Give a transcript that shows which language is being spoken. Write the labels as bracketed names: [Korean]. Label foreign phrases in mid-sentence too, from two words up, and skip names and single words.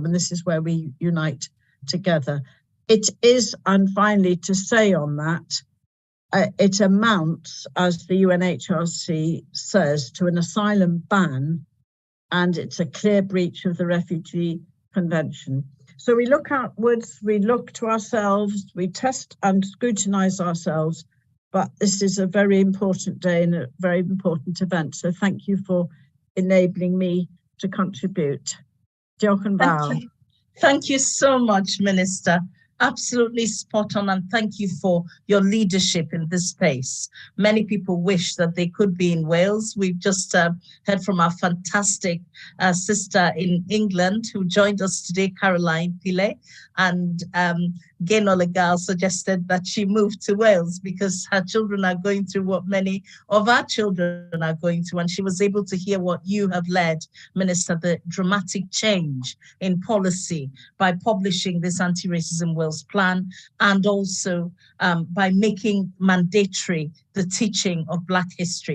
[English] And this is where we unite together. It is, and finally to say on that, it amounts, as the UNHRC says, to an asylum ban, and it's a clear breach of the Refugee Convention. So we look outwards, we look to ourselves, we test and scrutinise ourselves. But this is a very important day and a very important event. So thank you for enabling me to contribute. [Welsh] Diolch yn fawr. [English] Thank you so much, Minister. Absolutely spot on, and thank you for your leadership in this space. Many people wish that they could be in Wales. We've just heard from our fantastic sister in England who joined us today, Caroline Pile, and Gain Olegal suggested that she moved to Wales because her children are going through what many of our children are going through, and she was able to hear what you have led, Minister, the dramatic change in policy by publishing this anti-racism Wales plan, and also by making mandatory the teaching of Black history.